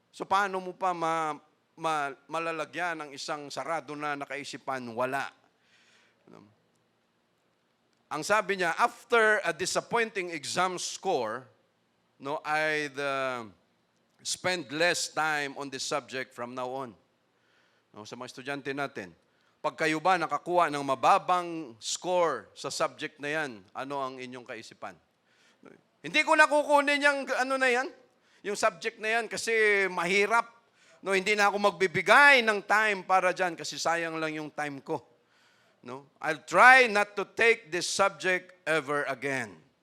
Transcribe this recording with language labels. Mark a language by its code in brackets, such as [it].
[tl] So paano mo pa malalagyan ang isang sarado na nakaisipan? Wala. No? Ang sabi niya, [en] after a disappointing exam score, no, I'd spend less time on this subject from now on. [tl] No, sa mga estudyante natin, pag kayo ba nakakuha ng mababang score sa subject na yan, ano ang inyong kaisipan? Hindi ko na kukunin yung ano na yan, yung subject na yan kasi mahirap. No, hindi na ako magbibigay ng time para dyan kasi sayang lang yung time ko. No? [en] I'll try not to take this subject ever again.